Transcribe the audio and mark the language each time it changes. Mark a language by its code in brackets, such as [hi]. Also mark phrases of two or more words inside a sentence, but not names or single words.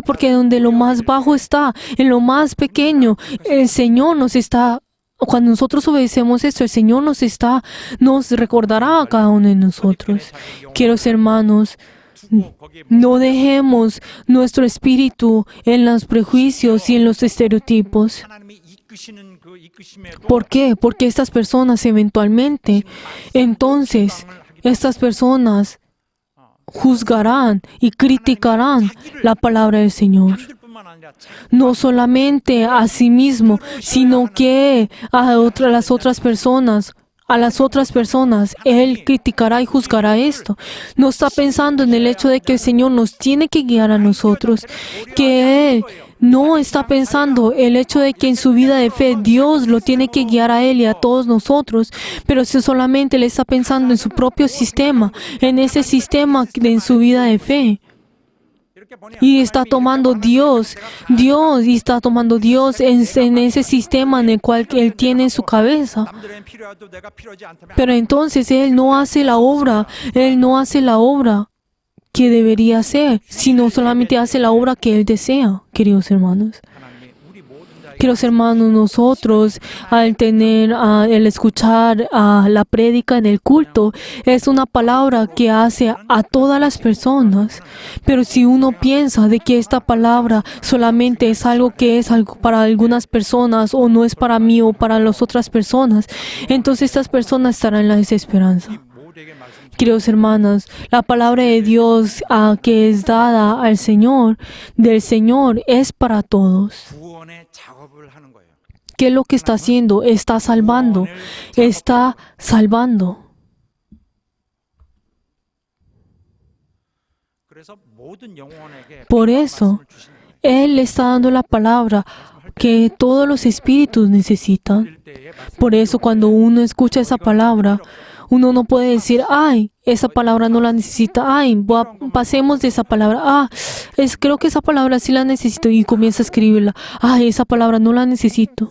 [es] Porque donde lo más bajo está, en lo más pequeño, el Señor nos está. Cuando nosotros obedecemos esto, el Señor nos recordará a cada uno de nosotros. Queridos hermanos, no dejemos nuestro espíritu en los prejuicios y en los estereotipos. [ko] 하나님이 이끄시는 그 이끄심에도 [es] ¿Por qué? Porque estas personas eventualmente, entonces, estas personas juzgarán y criticarán la palabra del Señor. [ko] 뿐만 아니라 [es] No solamente a sí mismo, sino que las otras personas. A las otras personas, Él criticará y juzgará esto. No está pensando en el hecho de que el Señor nos tiene que guiar a nosotros, que Él no está pensando el hecho de que en su vida de fe Dios lo tiene que guiar a Él y a todos nosotros, pero si solamente Él está pensando en su propio sistema, en ese sistema en su vida de fe. Y está tomando Dios en ese sistema en el cual Él tiene en su cabeza. [ko] 남들에겐 필요해도 내가 필요하지 않다면 [es] Pero entonces Él no hace la obra que debería hacer, sino solamente hace la obra que Él desea, queridos hermanos. [ko] 하나님이 우리 모든 자에게 [es] Queridos hermanos, nosotros el escuchar la prédica en el culto es una palabra que hace a todas las personas. Pero si uno piensa de que esta palabra solamente es algo que es algo para algunas personas o no es para mí o para las otras personas, entonces estas personas estarán en la desesperanza. [ko] 모두에게 말씀 [es] Queridos hermanos, la palabra de Dios que es dada del Señor, es para todos. [ko] 구원의 작업을 하는 거예요. [es] ¿Qué es lo que está haciendo? Está salvando. Está salvando. [ko] 그래서 모든 영혼에게 [es] Por eso, [ko] 말씀을 주신 [es] Él está dando la palabra que todos los espíritus necesitan. [ko] 때에 [es] Por eso, cuando uno escucha esa palabra, uno no puede decir, ay, esa palabra no la necesita, ay, pasemos de esa palabra, creo que esa palabra sí la necesito y comienza a escribirla, ay, esa palabra no la necesito.